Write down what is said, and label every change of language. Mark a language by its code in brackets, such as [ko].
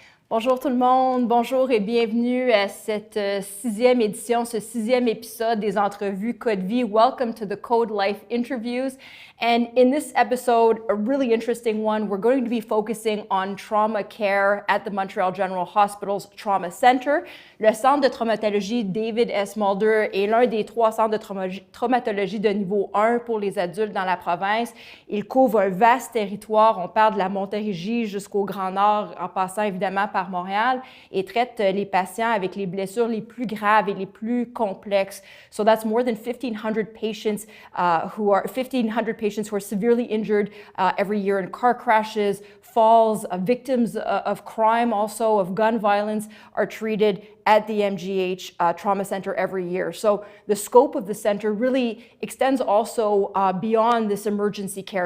[fr] Bonjour tout le monde, bonjour et bienvenue à cette sixième édition, ce sixième épisode des entrevues Code Vie. [en] Welcome to the Code Life interviews. And in this episode, a really interesting one, we're going to be focusing on trauma care at the Montreal General Hospital's Trauma Center. [fr] Le centre de traumatologie David S. Mulder est l'un des 3 centres de traumatologie de niveau 1 pour les adultes dans la province. Il couvre un vaste territoire, on parle de la Montérégie jusqu'au Grand Nord, en passant évidemment par Montréal, et traite les patients avec les blessures les plus graves et les plus complexes. [en] So that's more than 1,500 patients who are severely injured every year in car crashes, falls, victims of crime, also of gun violence, are treated at the MGH Trauma Center every year. So the scope of the center really extends also beyond this emergency care.